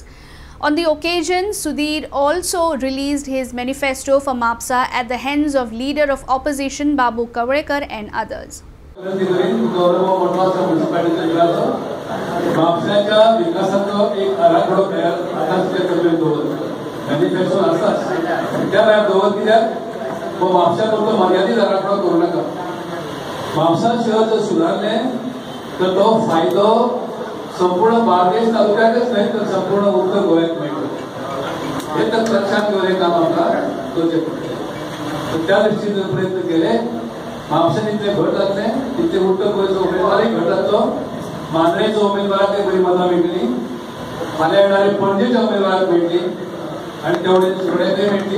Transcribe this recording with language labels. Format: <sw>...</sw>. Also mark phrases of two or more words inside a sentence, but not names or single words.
<en>On the occasion, Sudhir also released his manifesto for MAPSA at the hands of leader of opposition Babu Kavrekar and others.</en> <mr>वो म्हापसा करतो मर्यादित आराखडा करू नका. म्हापसा शहर जर सुधारले तर तो फायदो संपूर्ण बार्देश तालुक्याकच नाही तर संपूर्ण उत्तर गोव्यात मिळतो.</mr> <kok>हे तर लक्षात घेऊन काम आमकां करचें पडटलें.</kok> <mr>तर त्या दृष्टीने प्रयत्न केले.</mr> <kok>म्हापशान इतले घट जातले तितले उत्तर गोंयचो उमेदवारय घट जातलो. मांद्रेचो उमेदवाराक बरी मतां मेळटली. फाल्यां येणारे पणजेच्या उमेदवाराक मेळटली आनी तेवढे सगळ्यांकय मेळटली.</kok>